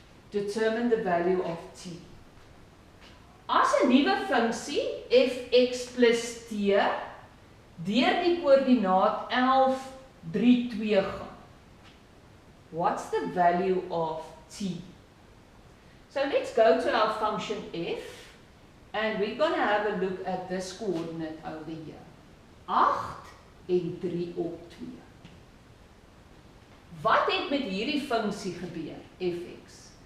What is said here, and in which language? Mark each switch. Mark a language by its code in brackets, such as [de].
[en] Determine the value of t. [af] As 'n nuwe funksie fx plus t deur die koördinaat 11, 3, 2 gaan. [en] What's the value of t? So let's go to our function f and we're going to have a look at this coordinate over here. [af] 8 en 3 op 2. Wat het met hierdie funksie gebeur, fx?